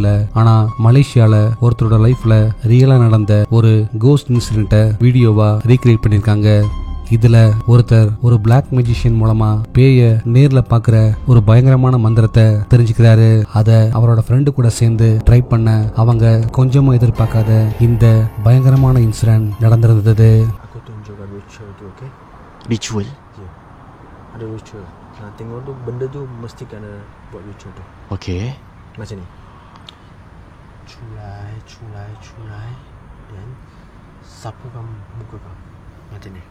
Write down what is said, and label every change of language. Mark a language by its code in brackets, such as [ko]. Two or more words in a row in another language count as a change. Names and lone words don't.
[ta] ஆனா மலேசியால ஒருத்தரோட [en] life real [ta] நடந்த ஒரு [en] ghost incident video recreate [ta] பண்ணிருக்காங்க. இதுல ஒருத்தர் ஒரு [en] black magician [ta] மூலமா பேய நேர்ல பாக்குற ஒரு பயங்கரமான மந்திரத்தை தெரிஞ்சுக்கிறாரு. அத அவரோட ஃப்ரெண்டு கூட சேர்ந்து ட்ரை பண்ண அவங்க கொஞ்சமும் எதிர்பார்க்காத இந்த பயங்கரமான இன்சிடென்ட் நடந்திருந்தது. [ms] Aku tunjukkan ritual tu, okay? Ritual? Ya. Ada ritual. Nah, tengok tu benda tu mesti kena buat ritual tu. Okay. Macam ni. Culai, culai, culai. Dan sapukan muka kau. Macam ni.